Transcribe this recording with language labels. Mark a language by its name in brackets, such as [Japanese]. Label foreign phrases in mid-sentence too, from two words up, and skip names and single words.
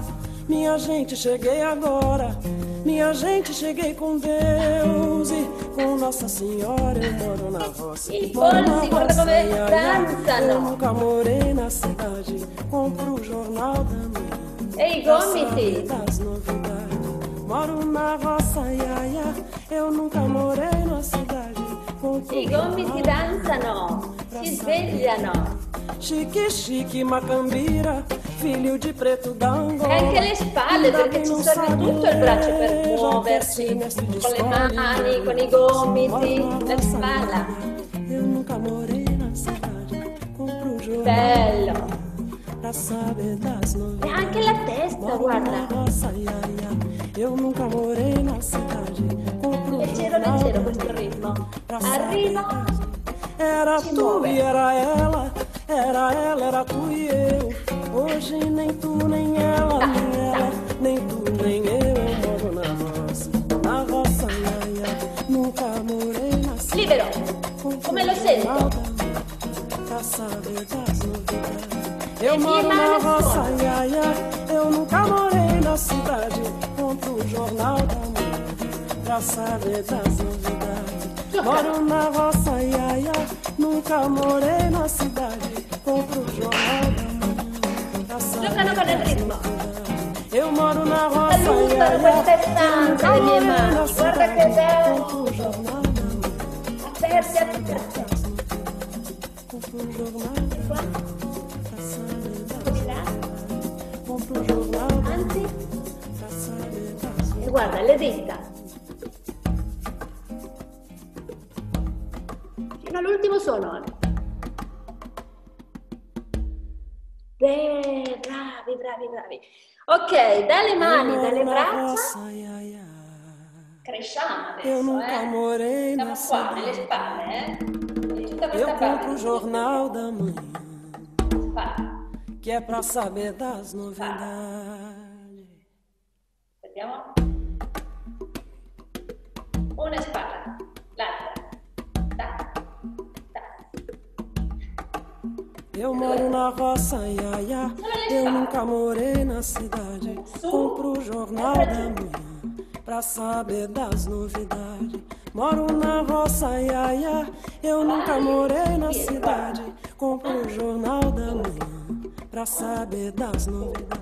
[Portuguese] Minha gente, cheguei agora. Minha gente, cheguei com Deus e com Nossa Senhora. Eu moro na roça. [Italian] I [Portuguese] Moro na [Italian] polsi, guarda [Portuguese] roça, [Italian] come [Portuguese] iaia. Eu [Italian] danzano. [Portuguese] nunca morei na cidade. Compro o jornal da manhã. [Italian] E i [Portuguese] Pra saber [Italian] gomiti? [Portuguese] das novidades. Moro na roça, iaia. Eu nunca morei na cidade. Compro [Italian] I [Portuguese] o [Italian] gomiti [Portuguese] jornal [Italian] danzano, si svegliano. [Portuguese] Chique, chique, macambira, filho de preto da Angola. [Italian] E anche le spalle, perché ci serve tutto il braccio per muoversi. Con le mani, con i gomiti, la spalla. [Portuguese] Eu nunca morei na cidade. Compro o jornal [Italian] Bello. [Portuguese] pra saber das [Italian] E [Portuguese] novidades. [Italian] anche la testa, [Portuguese] Moro [Italian] guarda. [Portuguese] na roça, iaia. Eu nunca morei na cidade. Compro o [Italian] Leggero, [Portuguese] jornal [Italian] leggero questo ritmo. [Portuguese] pra saber [Italian] Arriva. [Portuguese] das novidades. Era [Italian] Si [Portuguese] tu [Italian] muove. [Portuguese] e era ela, era tu e eu. Hoje nem tu, nem ela, nem ela, nem tu, nem eu. Eu moro na roça, iaia. Nunca morei na cidade. [Italian] Libero. Come lo sento? [Portuguese] Pra saber das novidades. Eu E moro minha na mãe roça, responde. iaia. Eu nunca morei na cidade. Compro o jornal da manhã pra saber das novidades. Moro na roça, iaia. Nunca morei na cidade. Compro o jornal da manhã pra saber [Italian] Giocano con il [Portuguese] das [Italian] ritmo. [Portuguese] novidades. Eu moro na roça, [Italian] Allungano [Portuguese] iaia. [Italian] queste stanze le mie mani. Guarda che bello. [Portuguese] Compro o jornal da manhã. [Italian] Aperti a tutte le teste. [Portuguese] Compro o jornal da [Italian] Qua, [Portuguese] pra saber das [Italian] di là. [Portuguese] novidades. Compro o jornal da [Italian] Anzi, [Portuguese] pra saber das [Italian] e guarda le dita. Fino all'ultimo suono. Beh, bravi, bravi, bravi. Ok, dalle mani, dalle braccia, cresciamo [Portuguese] Eu [Italian] adesso, [Portuguese] nunca morei [Italian] Siamo [Portuguese] na [Italian] qua, nelle [Portuguese] cidade. [Italian] spalle, E tutta [Portuguese] Eu [Italian] questa parte. [Portuguese] compro o jornal da manhã, [Italian] Spalle. [Portuguese] que é pra saber das novidades. [Italian] Vediamo. Una spalla, l'altra. Tac, tac. [Portuguese] Eu moro na roça, iaia. Eu nunca morei na cidade. Compro o jornal da manhã pra saber das novidades. Moro na roça, iaia. Eu nunca morei na cidade. Compro o jornal da manhã pra saber das novidades.